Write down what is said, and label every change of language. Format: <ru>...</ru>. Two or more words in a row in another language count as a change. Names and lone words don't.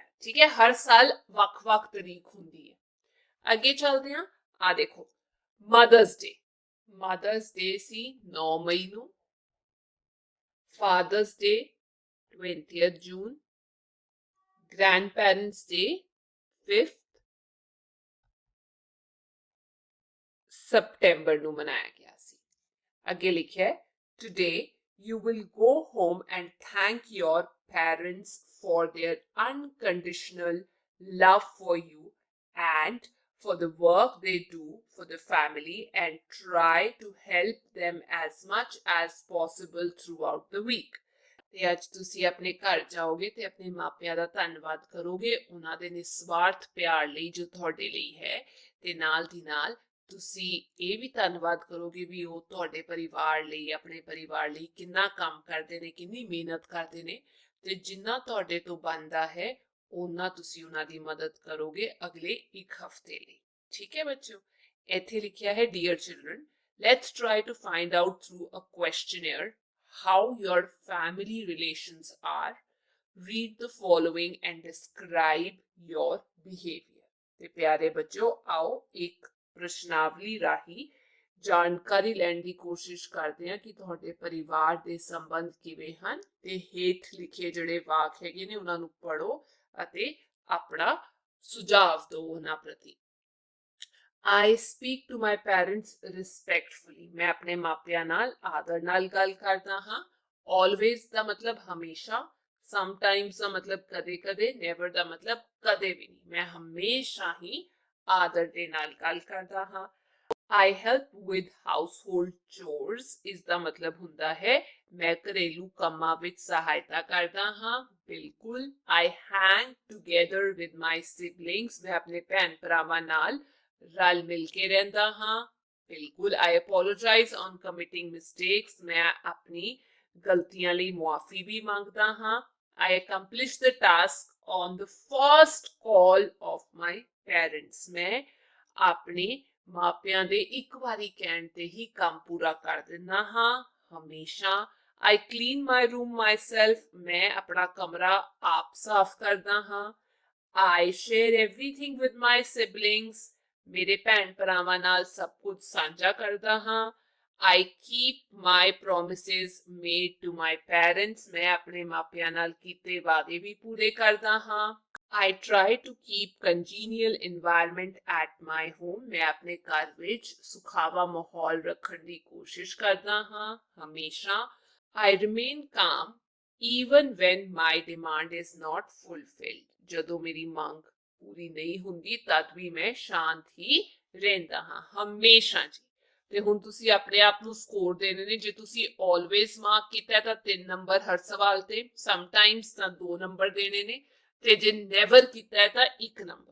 <pa>ਠੀਕ ਹੈ, ਹਰ ਸਾਲ ਵੱਖ-ਵੱਖ ਤਰੀਕ ਹੁੰਦੀ ਹੈ। ਅੱਗੇ ਚੱਲਦੇ ਹਾਂ। ਆ ਦੇਖੋ, ਮਦਰਸ ਡੇ ਸੀ 9 ਮਈ ਨੂੰ। ਫਾਦਰਸ ਡੇ 20th June। ਗ੍ਰੈਂਡ ਪੈਰੈਂਟਸ ਡੇ 5th September ਨੂੰ ਮਨਾਇਆ ਗਿਆ ਸੀ।</pa> <en>ਅੱਗੇ ਲਿਖਿਆ ਹੈ Today you will go home and thank your parents for their unconditional love for you and for the work they do for the family, and try to help them as much as possible throughout the week।</en> <pa>ਤੇ ਅੱਜ ਤੁਸੀਂ ਆਪਣੇ ਘਰ ਜਾਓਗੇ ਤੇ ਆਪਣੇ ਮਾਪਿਆਂ ਦਾ ਧੰਨਵਾਦ ਕਰੋਗੇ ਉਹਨਾਂ ਦੇ ਨਿਸਵਾਰਥ ਪਿਆਰ ਲਈ ਜੋ ਤੁਹਾਡੇ ਲਈ ਹੈ, ਤੇ ਨਾਲ ਦੀ ਨਾਲ ਤੁਸੀਂ ਇਹ ਵੀ ਧੰਨਵਾਦ ਕਰੋਗੇ ਵੀ ਉਹ ਤੁਹਾਡੇ ਪਰਿਵਾਰ ਲਈ, ਆਪਣੇ ਪਰਿਵਾਰ ਲਈ ਕਿੰਨਾ ਕੰਮ ਕਰਦੇ ਨੇ, ਕਿੰਨੀ ਮਿਹਨਤ ਕਰਦੇ ਨੇ, ਤੇ ਜਿੰਨਾ ਤੁਹਾਡੇ ਤੋਂ ਬਣਦਾ ਹੈ ਉਹਨਾਂ ਤੁਸੀਂ ਉਹਨਾਂ ਦੀ ਮਦਦ ਕਰੋਗੇ ਅਗਲੇ ਇੱਕ ਹਫ਼ਤੇ ਲਈ। ਠੀਕ ਹੈ ਬੱਚਿਓ, ਇੱਥੇ ਲਿਖਿਆ ਹੈ</pa> <en>Dear children, let's try to find out through a questionnaire how your family relations are। Read the following and describe your behavior।</en> <pa>ਤੇ ਪਿਆਰੇ ਬੱਚਿਓ, ਆਓ ਇੱਕ ਪ੍ਰਸ਼ਨਾਵਲੀ ਰਾਹੀਂ ਜਾਣਕਾਰੀ ਲੈਣ ਦੀ ਕੋਸ਼ਿਸ਼ ਕਰਦੇ ਹਾਂ ਕਿ ਤੁਹਾਡੇ ਪਰਿਵਾਰ ਦੇ ਸੰਬੰਧ ਕਿਵੇਂ ਹਨ, ਤੇ ਹੇਠ ਲਿਖੇ ਜਿਹੜੇ ਵਾਕ ਹੈਗੇ ਨੇ ਉਹਨਾਂ ਨੂੰ ਪੜ੍ਹੋ ਅਤੇ ਆਪਣਾ ਸੁਝਾਅ ਦਿਓ ਉਹਨਾਂ ਪ੍ਰਤੀ।</pa> <en>I speak to my parents respectfully।</en> <pa>ਮੈਂ ਆਪਣੇ ਮਾਪਿਆਂ ਨਾਲ ਆਦਰ ਨਾਲ ਗੱਲ ਕਰਦਾ ਹਾਂ। Always ਦਾ ਮਤਲਬ ਹਮੇਸ਼ਾ, sometimes ਦਾ ਮਤਲਬ ਕਦੇ ਕਦੇ, never ਦਾ ਮਤਲਬ ਕਦੇ ਵੀ ਨਹੀਂ। ਮੈਂ ਹਮੇਸ਼ਾ ਹੀ ਆਦਰ ਦੇ ਨਾਲ ਗੱਲ ਕਰਦਾ ਹਾਂ।</pa> <en>I help with household chores,</en> <pa>ਇਸ ਦਾ ਮਤਲਬ ਹੁੰਦਾ ਹੈ ਮੈਂ ਘਰੇਲੂ ਕੰਮਾਂ ਵਿੱਚ ਸਹਾਇਤਾ ਕਰਦਾ ਹਾਂ। ਬਿਲਕੁਲ।</pa> <en>I hang together with my siblings,</en> <pa>ਮੈਂ ਆਪਣੇ ਭੈਣ ਭਰਾਵਾਂ ਨਾਲ ਰਲ ਮਿਲ ਕੇ ਰਹਿੰਦਾ ਹਾਂ। ਬਿਲਕੁਲ।</pa> <en>I apologize on committing mistakes,</en> <pa>ਮੈਂ ਆਪਣੀ ਗਲਤੀਆਂ ਲਈ ਮੁਆਫੀ ਵੀ ਮੰਗਦਾ ਹਾਂ।</pa> <en>I accomplish the task on the first call of my parents,</en> <pa>ਮੈਂ ਆਪਣੇ ਮਾਪਿਆਂ ਦੇ ਇੱਕ ਵਾਰੀ ਕਹਿਣ ਤੇ ਹੀ ਕੰਮ ਪੂਰਾ ਕਰ ਦਿੰਦਾ ਹਾਂ।</pa> <en>ਹਮੇਸ਼ਾ I clean my room myself.</en> <pa>ਮੈਂ ਆਪਣਾ ਕਮਰਾ ਆਪ ਸਾਫ਼ ਕਰਦਾ ਹਾਂ.</pa> <en>I share everything with my siblings.</en> <pa>ਮੇਰੇ ਭੈਣ ਭਰਾਵਾਂ ਨਾਲ ਸਭ ਕੁਝ ਸਾਂਝਾ ਕਰਦਾ ਹਾਂ.</pa> <en>I keep my promises made to my parents.</en> <pa>ਮੈਂ ਆਪਣੇ ਮਾਪਿਆਂ ਨਾਲ ਕੀਤੇ ਵਾਅਦੇ ਵੀ ਪੂਰੇ ਕਰਦਾ ਹਾਂ.</pa> <en>I try to keep congenial environment at my home.</en> <pa>ਮੈਂ ਆਪਣੇ ਘਰ ਵਿੱਚ ਸੁਖਾਵਾਂ ਮਾਹੌਲ ਰੱਖਣ ਦੀ ਕੋਸ਼ਿਸ਼ ਕਰਦਾ ਹਾਂ ਹਮੇਸ਼ਾ.</pa> <en>I remain calm even when my demand is not fulfilled.</en> <pa>ਜਦੋਂ ਮੇਰੀ ਮੰਗ ਪੂਰੀ ਨਹੀਂ ਹੁੰਦੀ ਤਦ ਵੀ ਮੈਂ ਸ਼ਾਂਤ ਹੀ ਰਹਿੰਦਾ ਹਾਂ ਹਮੇਸ਼ਾ ਜੀ. ਤੇ ਹੁਣ ਤੁਸੀਂ ਆਪਣੇ ਆਪ ਨੂੰ ਸਕੋਰ ਦੇਣੇ ਨੇ. ਜੇ ਤੁਸੀਂ ਆਲਵੇਜ਼ ਮਾਰਕ ਕੀਤਾ ਤਾਂ 3 ਨੰਬਰ ਹਰ ਸਵਾਲ ਤੇ, ਸਮਟਾਈਮਸ ਤਾਂ 2 ਨੰਬਰ ਦੇਣੇ ਨੇ, ਤੇ ਜੇ ਨੈਵਰ ਕੀਤਾ ਤਾਂ 1 ਨੰਬਰ.</pa>